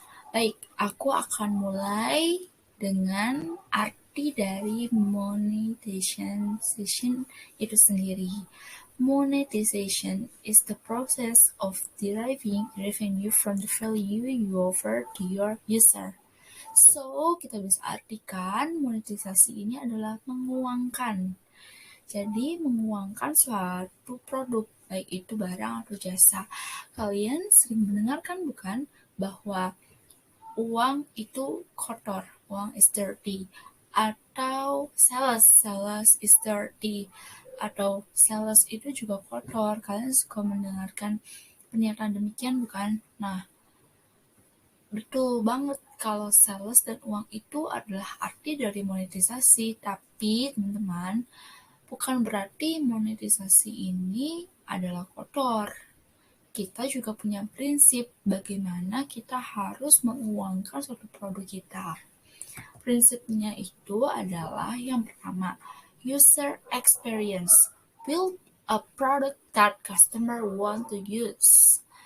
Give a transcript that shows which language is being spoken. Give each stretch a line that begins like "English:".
Indonesian: Baik, aku akan mulai dengan arti dari monetization itu sendiri.
English: Monetization is the process of deriving revenue from the value you offer to your user.
Indonesian: So, kita bisa artikan monetisasi ini adalah menguangkan. Jadi, menguangkan suatu produk, baik itu barang atau jasa. Kalian sering mendengarkan bukan bahwa uang itu kotor, uang is dirty, atau
English: sales is dirty,
Indonesian: atau sales itu juga kotor. Kalian suka mendengarkan pernyataan demikian bukan? Nah, betul banget kalau sales dan uang itu adalah arti dari monetisasi, tapi teman-teman, bukan berarti monetisasi ini adalah kotor. Kita juga punya prinsip bagaimana kita harus menguangkan suatu produk kita. Prinsipnya itu adalah yang pertama, user experience.
English: Build a product that customer want to use.